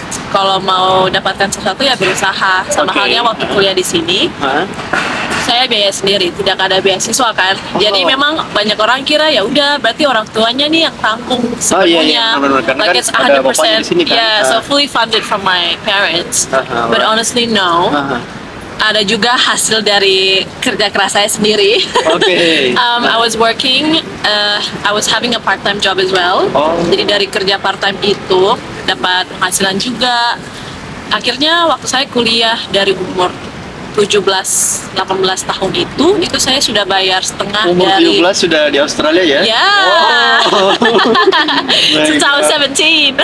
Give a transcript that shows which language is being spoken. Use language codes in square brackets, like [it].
[id] kalau mau dapatkan sesuatu ya berusaha. Sama halnya waktu kuliah di sini, saya biaya sendiri, tidak ada beasiswa kan. Jadi memang banyak orang kira ya udah berarti orang tuanya nih yang tanggung sepenuhnya. [en] Like it's 100%, yeah, so fully funded from my parents. But honestly no. [id] Ada juga hasil dari kerja keras saya sendiri. [en] I was working, I was having a part-time job as well. [id] Jadi dari kerja part-time itu dapat penghasilan juga. Akhirnya waktu saya kuliah dari umur 17-18 tahun itu saya sudah bayar setengah umur dari 17 sudah di Australia ya? [en] Yeah. 2017.